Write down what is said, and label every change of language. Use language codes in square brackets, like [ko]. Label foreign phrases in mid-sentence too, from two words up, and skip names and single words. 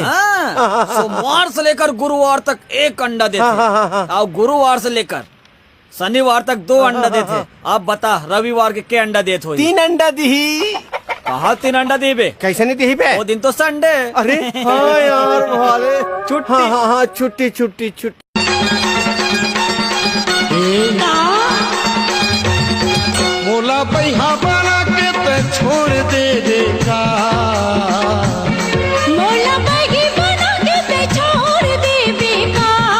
[hne] सोमवार से लेकर गुरुवार तक 1 अंडा देते और गुरुवार से लेकर शनिवार तक 2 अंडा देते। अब बता रविवार के अंडा देते हो? 3 अंडा दी। कहा 3 अंडा दी बे? कैसे नहीं दी बे? वो दिन तो संडे। अरे हाँ यार भाले छुट्टी। हाँ छुट्टी छुट्टी छुट्टी। मोला पैहा बना के ते छोड़ दे देगा। मोला पैही बना के ते छोड़ दे देगा।